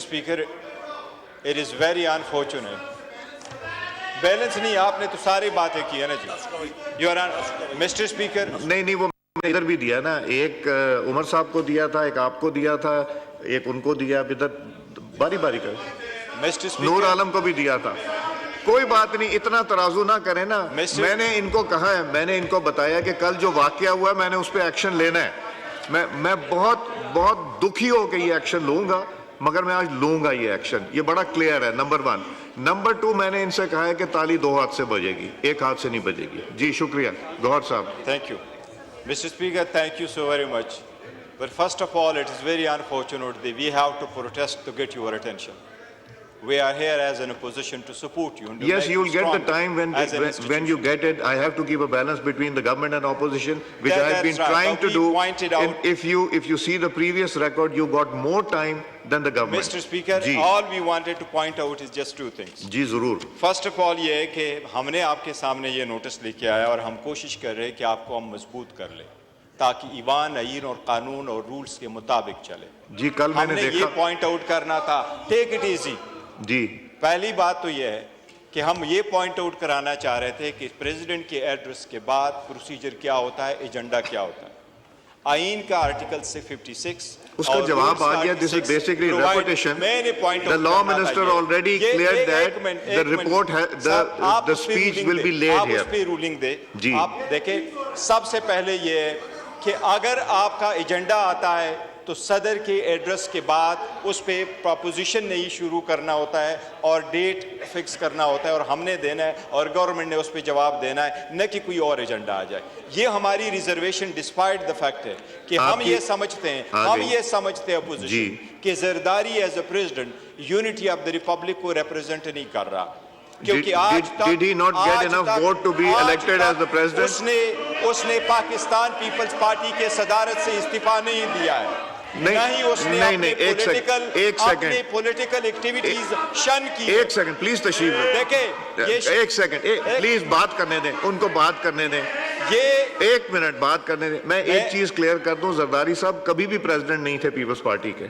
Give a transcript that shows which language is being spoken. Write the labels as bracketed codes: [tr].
[en] Speaker, it is very unfortunate. [ur] Balance نہیں, آپ نے تو ساری باتیں کی ہے نا جی. [en] Mr. Speaker. [ur] نہیں وہ میں ادھر بھی دیا نا, ایک عمر صاحب کو دیا تھا, ایک آپ کو دیا تھا, ایک ان کو دیا, ادھر باری باری کر. نور عالم کو بھی دیا تھا. کوئی بات نہیں, اتنا ترازو نہ کریں نا. میں نے ان کو کہا ہے, میں نے ان کو بتایا کہ کل جو واقعہ ہوا ہے میں نے اس پہ ایکشن لینا ہے. میں بہت دکھی ہو کے یہ ایکشن لوں گا, مگر میں آج لوں گا یہ ایکشن. یہ بڑا کلیئر ہے, نمبر 1. نمبر 2, میں نے ان سے کہا ہے کہ تالی 2 ہاتھ سے بجے گی, 1 ہاتھ سے نہیں بجے گی. جی شکریہ. گوہر صاحب. [en] Thank you. Mr. Speaker, thank you so very much. But first of all, it is very unfortunate that we have to protest to get your attention. We are here as an opposition to support you. And yes, you will get the time when you get it. I have to keep a balance between the government and opposition, which I have been trying to do. And if you see the previous record, you got more time than the government. Mr. Speaker, all we wanted to point out is just 2 things. [ur] جی ضرور. [en] First of all [ur] یہ ہے کہ ہم نے آپ کے سامنے یہ نوٹس لے کے آیا اور ہم کوشش کر رہے ہیں کہ آپ کو ہم مضبوط کر لیں تاکہ ایوان, آئین اور قانون اور رولز کے مطابق چلے. جی کل میں نے دیکھا, ہم نے یہ پوائنٹ آؤٹ کرنا تھا, [en] Take it easy. [ur] جی پہلی بات تو یہ ہے کہ ہم یہ پوائنٹ آؤٹ کرانا چاہ رہے تھے کہ پریزیڈنٹ کے ایڈریس کے بعد پروسیجر کیا ہوتا ہے, ایجنڈا کیا ہوتا ہے. آئین کا آرٹیکل 56 اس کا جواب آ گیا. [en] This is basically repetition. The law minister already cleared that the report, the speech will be laid here. [ur] آپ اس پہ رولنگ دے. آپ دیکھیں, سب سے پہلے یہ ہے کہ اگر آپ کا ایجنڈا آتا ہے تو صدر کے ایڈریس کے بعد اس پہ پروپوزیشن نہیں شروع کرنا ہوتا ہے اور ڈیٹ فکس کرنا ہوتا ہے اور ہم نے دینا ہے اور گورنمنٹ نے اس پہ جواب دینا ہے, نہ کہ کوئی اور ایجنڈا آ جائے. یہ ہماری ریزرویشن [en] despite the fact [ur] ہے کہ ہم یہ سمجھتے ہیں اپوزیشن کہ Zardari [en] as a president unity of the republic [ur] کو ریپرزینٹ نہیں کر رہا. کیونکہ آج [en] did he not get enough vote to be elected as the president? [ur] اس نے پاکستان پیپلز پارٹی کے صدارت سے استعفیٰ نہیں دیا ہے, نہ ہی اس نے اپنی پولیٹیکل ایکٹیویٹیز شن کی. ایک سیکنڈ پلیز تشریف دیکھیں, ایک سیکنڈ پلیز بات کرنے دیں ان کو, بات کرنے دیں. یہ 1 منٹ بات کرنے دیں. میں ایک چیز کلیئر کر دوں, زرداری صاحب کبھی بھی پریزیڈنٹ نہیں تھے پیپلز پارٹی کے.